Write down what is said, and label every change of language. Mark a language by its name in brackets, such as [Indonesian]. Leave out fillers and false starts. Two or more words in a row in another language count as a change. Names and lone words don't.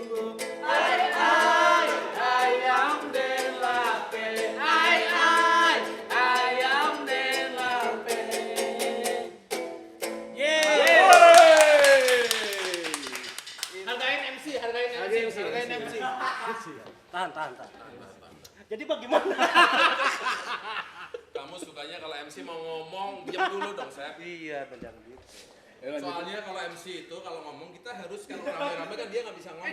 [Minangkabau] Ayam den lape, ayam den lape. [Indonesian] Hargain MC. Tahan. Jadi bagaimana? Kamu sukanya kalau MC mau ngomong, diam dulu dong, Sep. Iya, jangan gitu. Soalnya kalau MC itu kalau ngomong kita harus kalau rame-rame kan dia nggak bisa ngomong.